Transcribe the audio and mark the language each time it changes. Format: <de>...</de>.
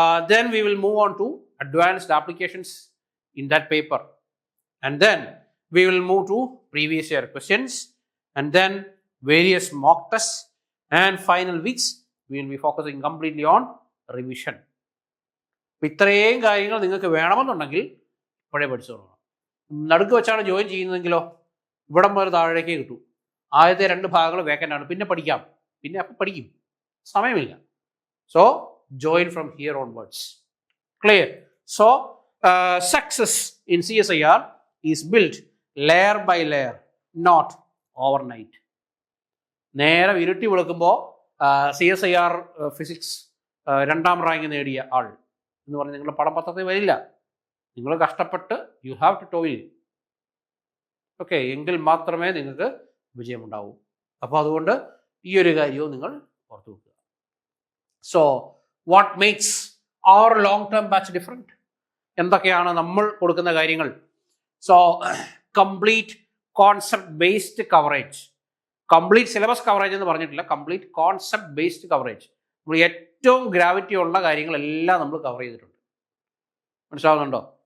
<en>Then we will move on to advanced applications in that paper, and then we will move to previous year questions, and then various mock tests, and final weeks we will be focusing completely on revision.</en> <ml>ഇത്രയും കാര്യങ്ങൾ നിങ്ങൾക്ക് വേണമെന്നുണ്ടെങ്കിൽ ഇപ്പോഴേ പഠിച്ചു തുടങ്ങണം. നടുക്ക് വെച്ചാണ് join ചെയ്യുന്നതെങ്കിലോ ഇവിടം വരെ താഴേക്കേ കിട്ടൂ. ആദ്യത്തെ 2 ഭാഗങ്ങൾ വേക്കൻ്റ് ആണ്. പിന്നെ പഠിക്കാം, പിന്നെ അപ്പം പഠിക്കും, സമയമില്ല.</ml> <en>So join from here onwards. Clear? So success in CSIR is built layer by layer, not overnight.</en> <ml>നേരെ ഇരുട്ടി വിളക്കുമ്പോൾ CSIR ഫിസിക്സ് 2ാം റാങ്ക് നേടിയ ആൾ എന്ന് പറഞ്ഞ് നിങ്ങളുടെ പടപത്രത്തിൽ വരില്ല. നിങ്ങൾ കഷ്ടപ്പെട്ട്</ml> <en>You have to toil. Okay.</en> <ml>എങ്കിൽ മാത്രമേ നിങ്ങൾക്ക് വിജയമുണ്ടാവൂ. അപ്പോൾ അതുകൊണ്ട് ഈ ഒരു കാര്യവും നിങ്ങൾ ഓർത്തു വെക്കുക.</ml> <en>So what makes our long term batch different?</en> <ml>എന്തൊക്കെയാണ് നമ്മൾ കൊടുക്കുന്ന കാര്യങ്ങൾ?</ml> <en>So complete concept based coverage. Complete syllabus coverage</en> <ml>എന്ന് പറഞ്ഞിട്ടില്ല,</ml> <en>Complete concept based coverage.</en> <ml>നമ്മൾ ഏറ്റവും ഗ്രാവിറ്റി ഉള്ള കാര്യങ്ങളെല്ലാം നമ്മൾ കവർ ചെയ്തിട്ടുണ്ട്. മനസ്സിലാവുന്നുണ്ടോ?</ml>